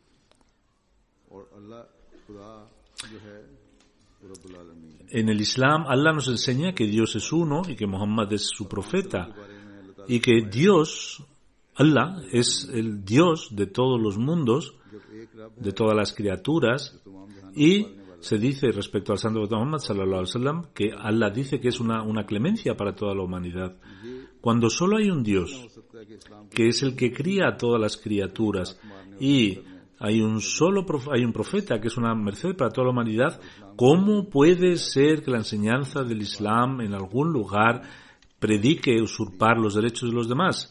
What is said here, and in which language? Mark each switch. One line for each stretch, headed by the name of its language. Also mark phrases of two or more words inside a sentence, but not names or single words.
Spanish: En el Islam, Allah nos enseña que Dios es uno y que Muhammad es su profeta. Y que Dios, Allah, es el Dios de todos los mundos, de todas las criaturas. Y se dice respecto al santo Muhammad
Arabic: صلى الله عليه وسلم
Spanish: que Allah dice que es una clemencia para toda la humanidad. Cuando solo hay un Dios, que es el que cría a todas las criaturas, y hay un profeta que es una merced para toda la humanidad, ¿cómo puede ser que la enseñanza del Islam en algún lugar predique usurpar los derechos de los demás?